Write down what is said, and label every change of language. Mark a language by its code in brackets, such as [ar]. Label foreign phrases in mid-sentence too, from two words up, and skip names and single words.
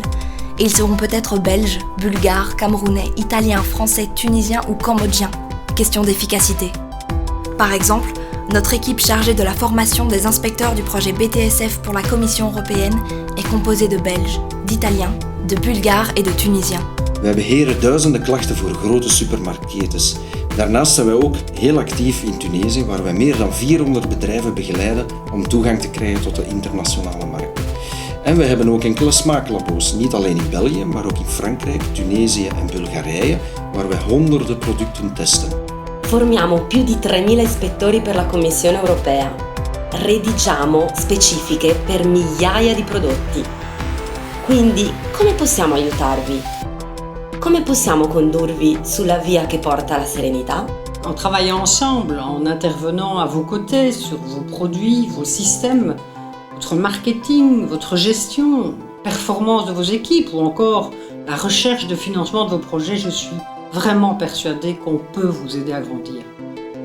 [fr] Et ils seront peut-être belges, bulgares, camerounais, italiens, français, tunisiens ou cambodgiens. Question d'efficacité. Par exemple, notre équipe chargée de la formation des inspecteurs du projet BTSF pour la Commission européenne est composée de Belges, d'Italiens, de Bulgares et de Tunisiens. [nl] We hebben heren duizenden klachten voor grote supermarktketens. Daarnaast zijn wij ook heel actief in Tunesië, waar wij meer dan 400 bedrijven begeleiden om toegang te krijgen tot de internationale markten. En we hebben ook enkele smaaklabo's, niet alleen in België, maar ook in Frankrijk, Tunesië en Bulgarije, waar wij honderden producten testen. [it] Formiamo più di 3.000 ispettori per la Commissione europea. Redigiamo specifiche per migliaia di prodotti. Quindi, come possiamo aiutarvi? Come possiamo condurvi sulla via che porta alla serenità? [fr] En travaillant ensemble, en intervenant à vos côtés sur vos produits, vos systèmes, votre marketing, votre gestion, performance de vos équipes ou encore la recherche de financement de vos projets, je suis vraiment persuadée qu'on peut vous aider à grandir.